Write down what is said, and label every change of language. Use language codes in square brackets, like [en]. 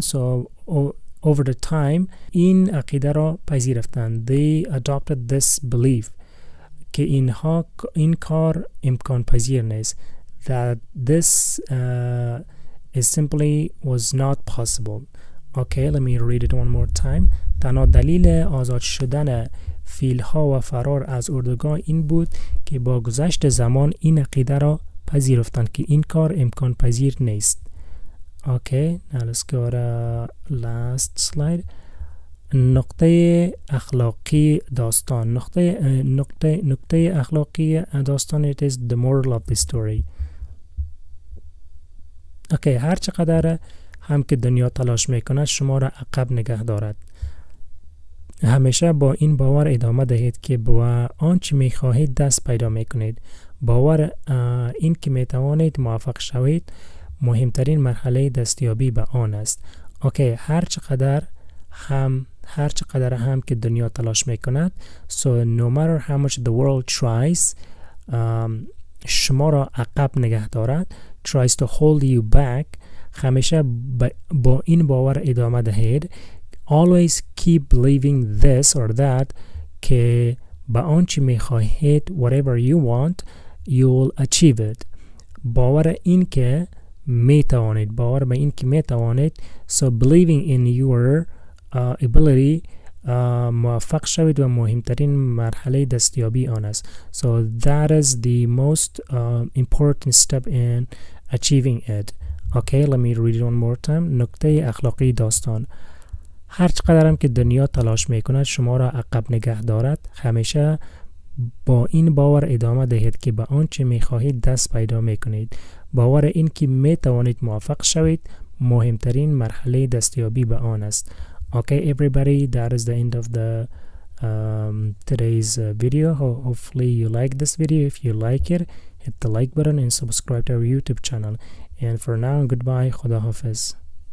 [en] So over the time [fa] این عقیده را پذیرفتند. [en] They adopted this belief [fa] که این کار امکان پذیر نیست. [en] That this is simply was not possible. Okay, let me read it one more time. [fa] تنها دلیل آزاد شدن فیلها و فرار از اردوگاه این بود که با گذشت زمان این عقیده را پذیرفتند که این کار امکان پذیر نیست. [en] Okay, now let's go to last slide. [fa] نقطه اخلاقی داستان. نقطه اخلاقی داستان [en] it is the moral of the story. [fa] Okay, هر چقدر هم که دنیا تلاش میکند شما را عقب نگه دارد. همیشه با این باور ادامه دهید که با آنچه میخواهید دست پیدا میکنید. باور این که میتوانید موفق شوید مهمترین مرحله دستیابی به آن است. اوکی، هر چقدر هم که دنیا تلاش میکند [en] so no matter how much the world tries [fa] شما را عقب نگه دارد [en] tries to hold you back [fa] همیشه با این باور ادامه دهید [en] always keep believing this or that [fa] که به آنچه میخواهید [en] whatever you want you will achieve it. [fa] باور این که میتوانید، باور به این که میتوانید. [en] So believing in your ability [fa] موفق شوید و مهمترین مرحله دستیابی آن است. [en] So that is the most important step in achieving it. Okay, let me read it one more time. [fa] نکته اخلاقی داستان: هر چقدرم که دنیا تلاش میکند شما را عقب نگه دارد، همیشه با این باور ادامه دهید که به آنچه میخواهید دست پیدا میکنید. باور این که میتوانید موفق شوید مهمترین مرحله دستیابی به آن است. [en] Okay, everybody, that is the end of the today's video. Hopefully you like this video. If you like it, hit the like button and subscribe to our YouTube channel. And for now, goodbye. Khuda Hafiz.